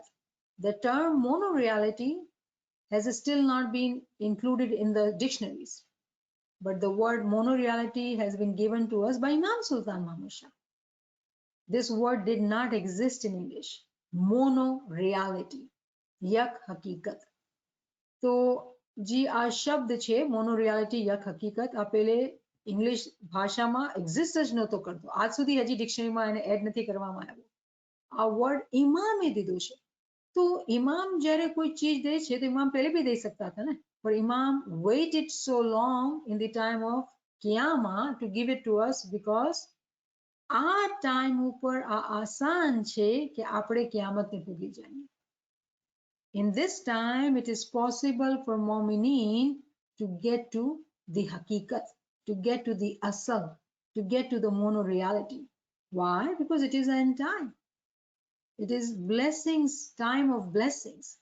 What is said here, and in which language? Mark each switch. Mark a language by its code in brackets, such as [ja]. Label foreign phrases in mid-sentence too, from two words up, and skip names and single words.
[en] The term monoreality has still not been included in the dictionaries, but the word monoreality has been given to us by Imam Sultan Muhammad Shah. This word did not exist in English, monoreality. [fa] یک حقیقت. [gu] તો જે આ શબ્દ છે મોનોરિયાલિટી [fa] یک حقیقت [gu] આ પેલે ઇંગ્લિશ ભાષામાં એક્ઝિસ્ટ જ નહોતો કરતો. આજ સુધી હજી ડિક્શનરીમાં એને એડ નથી કરવામાં આવ્યો. આ વર્ડ ઇમામે દીધું છે. તો ઇમામ જ્યારે કોઈ ચીજ દે છે તો ઇમામ પહેલે બી દઈ શકતા હતા ને, પણ ઇમામ [en] waited so long in the time of Qiyamah to give it to us [gu] because આ ટાઈમ ઉપર આ આસાન છે કે આપણે કિયામતને ભૂલી જઈએ. [en] In this time, it is possible for Mu'mineen to get to the haqiqat, to get to the asal, to get to the mono-reality. Why? Because it is the end time. It is blessings, time of blessings.